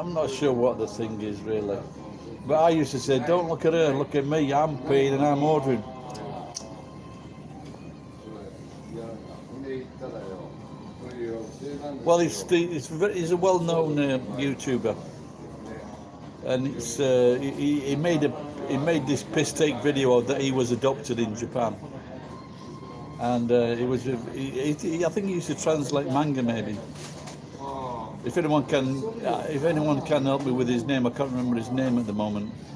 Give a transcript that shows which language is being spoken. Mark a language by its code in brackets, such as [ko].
[en] I'm not sure what the thing is really. But I used to say, don't look at her, look at me. I'm paying and I'm ordering. [ja] いやほんで言ったらよ。そういう教えなんですよ。 [en] Well, he's a well-known YouTuber, and he made this piss take video that he was adopted in Japan, and I think he used to translate manga maybe. If anyone can help me with his name, I can't remember his name at the moment.